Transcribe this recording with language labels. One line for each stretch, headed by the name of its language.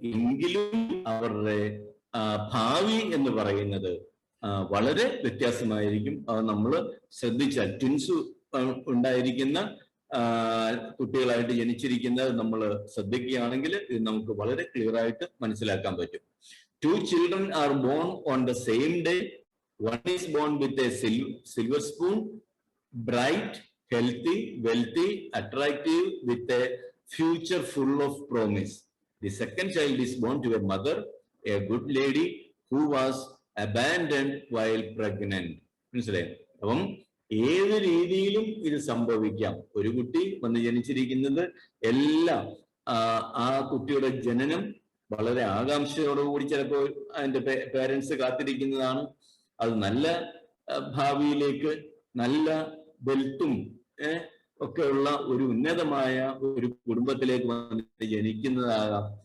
Malayalam: എങ്കിലും അവരുടെ ഭാവി എന്ന് പറയുന്നത് വളരെ വ്യത്യാസമായിരിക്കും. അത് നമ്മൾ ശ്രദ്ധിച്ചാൽ, ട്വിൻസ് ഉണ്ടായിരിക്കുന്ന കുട്ടികളായിട്ട് ജനിച്ചിരിക്കുന്നത് നമ്മൾ ശ്രദ്ധിക്കുകയാണെങ്കിൽ ഇത് നമുക്ക് വളരെ ക്ലിയർ ആയിട്ട് മനസ്സിലാക്കാൻ പറ്റും.
English: Two children are born on the same day. One is born with a silver spoon, bright, healthy, wealthy, attractive, with a future full of promise. The second child is born to a mother, a good lady, who was abandoned while pregnant.
Malayalam: മനസ്സിലായോ? അപ്പം ഏത് രീതിയിലും ഇത് സംഭവിക്കാം. ഒരു കുട്ടി വന്ന് ജനിച്ചിരിക്കുന്നത് എല്ലാം ആ കുട്ടിയുടെ ജനനം വളരെ ആകാംക്ഷയോടുകൂടി ചിലപ്പോൾ അതിന്റെ പേരൻസ് കാത്തിരിക്കുന്നതാണ്. അത് നല്ല ഭാവിയിലേക്ക്, നല്ല വെൽത്തും ഒക്കെയുള്ള ഒരു ഉന്നതമായ ഒരു കുടുംബത്തിലേക്ക് വന്ന് ജനിക്കുന്നതാകാം.